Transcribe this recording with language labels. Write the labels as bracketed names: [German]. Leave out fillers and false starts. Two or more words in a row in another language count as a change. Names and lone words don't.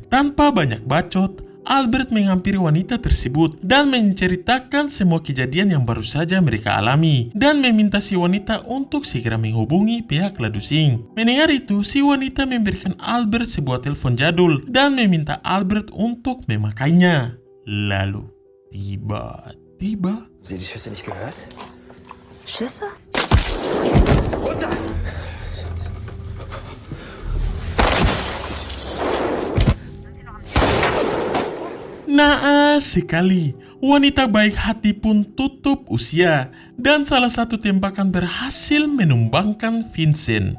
[Indonesian] Tanpa banyak bacot, Albert menghampiri wanita tersebut dan menceritakan semua kejadian yang baru saja mereka alami dan meminta si wanita untuk segera menghubungi pihak Ladusing. Mendengar itu, si wanita memberikan Albert sebuah telepon jadul dan meminta Albert untuk memakainya. Lalu tiba-tiba... [German] Sie die Schüsse nicht gehört? Schüsse? Runter! [Indonesian] Naas sekali, wanita baik hati pun tutup usia dan salah satu tembakan berhasil menumbangkan Vincent.